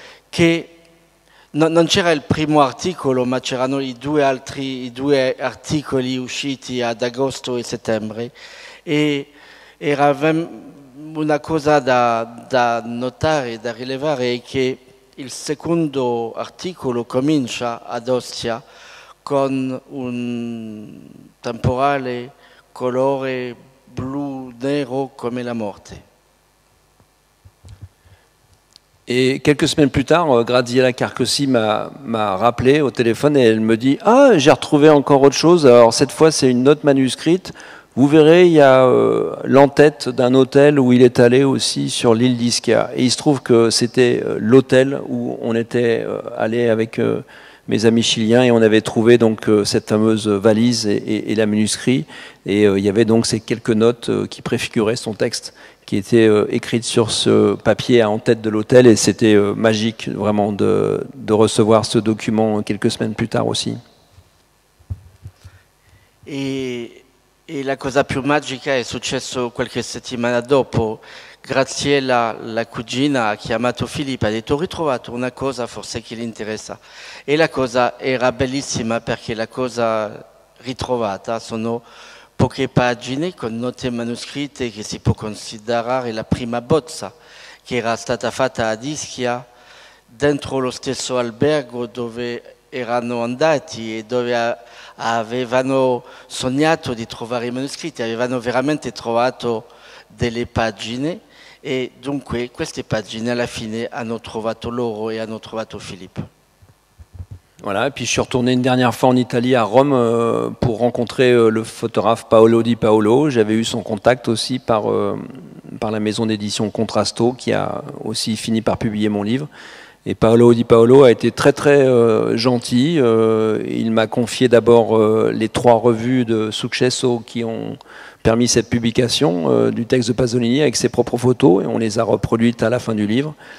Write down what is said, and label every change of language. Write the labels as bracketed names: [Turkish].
[Italian] che non c'era il primo articolo, ma c'erano i due articoli usciti ad agosto e settembre, e era una cosa da notare, da rilevare, è che il secondo articolo comincia ad Ostia con un temporale colore blu-nero come la morte. [French] Et quelques semaines plus tard, Graziella Carcossi m'a rappelé au téléphone et elle me dit « Ah, j'ai retrouvé encore autre chose, alors cette fois c'est une note manuscrite. Vous verrez, il y a l'entête d'un hôtel où il est allé aussi sur l'île d'Ischia. » Et il se trouve que c'était l'hôtel où on était allé avec mes amis chiliens et on avait trouvé donc cette fameuse valise et la manuscrit. Et il y avait donc ces quelques notes qui préfiguraient son texte, qui étaient écrites sur ce papier en tête de l'hôtel. Et c'était magique vraiment de recevoir ce document quelques semaines plus tard aussi. [Italian] E la cosa più magica è successo qualche settimana dopo. Graziella, la cugina, ha chiamato Filippo e ha detto: ho ritrovato una cosa forse che gli interessa. E la cosa era bellissima perché la cosa ritrovata sono poche pagine con note manoscritte che si può considerare la prima bozza che era stata fatta ad Ischia dentro lo stesso albergo dove erano andati e dove avevano sognato di trovare i manoscritti, avevano veramente trovato delle pagine e dunque queste pagine alla fine hanno trovato loro e hanno trovato Filippo. [French] Voilà, et puis je suis retourné une dernière fois en Italie, à Rome, pour rencontrer le photographe Paolo Di Paolo. J'avais eu son contact aussi par la maison d'édition Contrasto, qui a aussi fini par publier mon livre. Et Paolo Di Paolo a été très très gentil. Il m'a confié d'abord les 3 revues de Successo qui ont permis cette publication du texte de Pasolini avec ses propres photos, et on les a reproduites à la fin du livre.